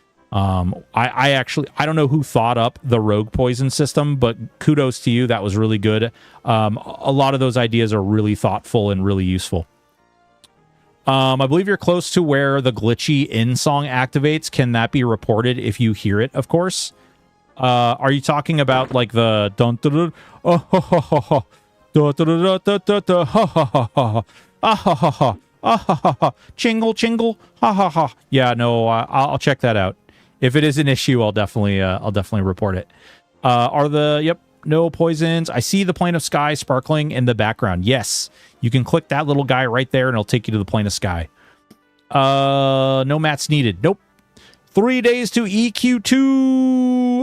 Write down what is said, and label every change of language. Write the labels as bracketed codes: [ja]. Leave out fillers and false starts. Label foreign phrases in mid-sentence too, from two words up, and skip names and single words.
[en] I don't know who thought up the rogue poison system, but kudos to you. That was really good. A lot of those ideas are really thoughtful and really useful. I believe you're close to where the glitchy in song activates. Can that be reported if you hear it? Of course. Are you talking about like the dun dun dun oh ho ho ho ho dun dun dun dun dun dun ha ha ha ha ah ha ha ha ah ha ha ha chingle chingle ha ha ha? Yeah, no, I'll check that out. If it is an issue, I'll definitely report it. No poisons. I see the plane of sky sparkling in the background. Yes, you can click that little guy right there and it'll take you to the plane of sky. No mats needed. Nope. 3 days to EQ2.